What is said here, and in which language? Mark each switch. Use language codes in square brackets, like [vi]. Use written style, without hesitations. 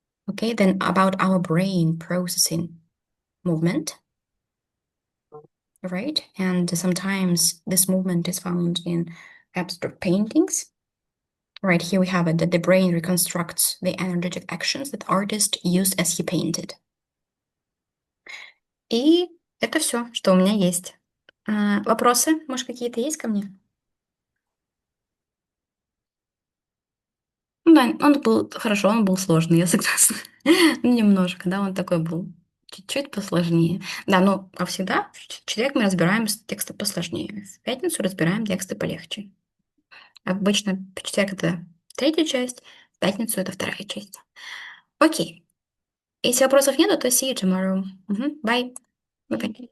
[en] Okay, then about our brain processing movement, right? And sometimes this movement is found in abstract paintings. Right here we have it, that the brain reconstructs the energetic actions that artist used as he painted. [ru] И это все, что у меня есть. Вопросы, может, какие-то есть ко мне? Ну да, он был хорошо, он был сложный, я согласна. Ну, немножко, да, он такой был чуть-чуть посложнее. Да, ну, как всегда, в четверг мы разбираем тексты посложнее, в пятницу разбираем тексты полегче. Обычно в четверг это третья часть, в пятницу это вторая часть. Окей. Если вопросов нету, то [en] see you tomorrow. Bye. Bye.